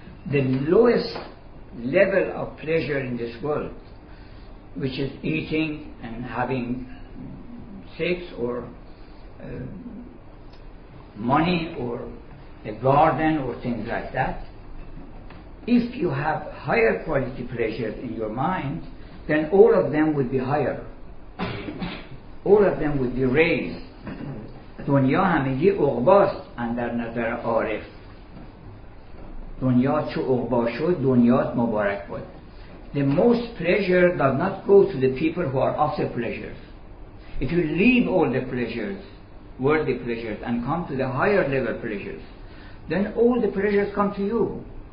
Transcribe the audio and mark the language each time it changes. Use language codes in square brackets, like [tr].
[en] The lowest level of pleasure in this world, which is eating and having sex or money or a garden or things like that, if you have higher quality pleasures in your mind, then all of them would be higher. All of them would be raised. [fa] دنیا همگی عقباست اندر نظر عارف. دنیا چو عقبا شد دنیات مبارک باد. [en] The most pleasure does not go to the people who are after pleasures. If you leave all the pleasures, worldly pleasures, and come to the higher level pleasures, then all the pleasures come to you.